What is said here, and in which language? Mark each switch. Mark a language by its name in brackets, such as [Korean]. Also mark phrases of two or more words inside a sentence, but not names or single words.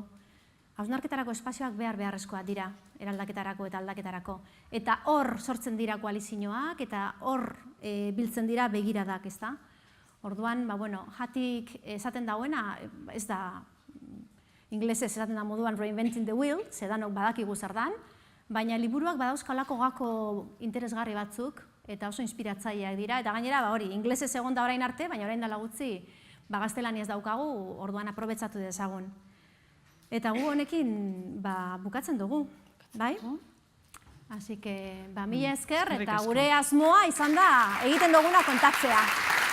[Basque] Hausnarketarako espazioak beharrezkoak dira, eraldaketarako eta aldaketarako. Eta hor sortzen dira koalizioak, eta hor biltzen dira begiradak, ez da? Orduan, Jatik esaten dauena, ez da, inglesez esaten da moduan [English] reinventing the wheel, [Basque] zedanok badakigu zer dan, baina liburuak badauzkalako gako interesgarri batzuk, eta oso inspiratzaileak dira, eta gainera, hori, inglesez egon da orain arte, baina orain dela gutxi, gaztelaniaz daukagu, orduan aprobetsatu dezagun. Eta gu honekin bukatzen dugu, bai? [Spanish] Así que, [Basque] mila esker, eta gure asmoa izan da egiten duguna kontatzea.